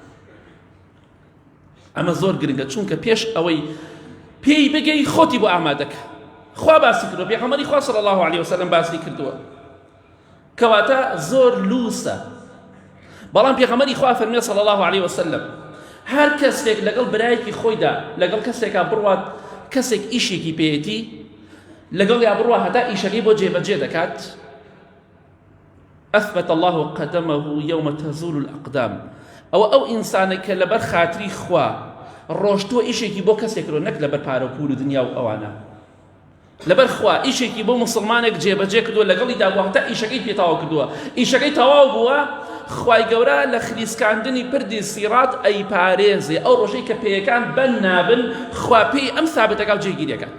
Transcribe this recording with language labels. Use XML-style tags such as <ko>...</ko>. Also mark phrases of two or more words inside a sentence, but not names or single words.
<ckb>ئەمە زۆر گرنگە چونکە پێش ئەوەی پێی بگەی خۆتی بۆ ئامادەکە خوا باسی کردووە پێغەمبەری خوا</ckb> <ar>صلی الله علیه وسلم</ar> <ckb>باسی کردووە کەواتە زۆر لووسە بەڵام پێغەمبەری خوا فەرمیێ</ckb> <ar>صلی الله علیه وسلم</ar> <ckb>هەر کەسێک لەگەڵ برایەکی خۆیدا لەگەڵ کەسێکا بڕوات کەسێک ئیشێکی پێیەتی لەگەڵ یا بڕوا هەتا ئیشەکەی بۆ جێبەجێ دەکات</ckb> <ar>ئەثبت الله قدمه يوم تزول الأقدام</ar> <ckb>ئەو ئینسانە کە لەبەر خاتری خوا ڕۆژتۆ ئیشێکی بۆ کەسێک کرۆ نەک لەبەر پارە و پول و دنیا و ئەوانە لەبەر خوا ئیشێکی بۆ موسڵمانێک جێبەجێ کردووە لەگەڵی داوە هەتا ئیشەکەی پێتاوا کردووە ئیشەکەی تەواو بووە خوای گەورە لە خلیسکاندنی پردی سیرات ئەی پارێزێ ئەو ڕۆژەی کە پێیەکان بەن نابن خوا پێی ئەم ثابتەکە و جێگیریەکات</ckb>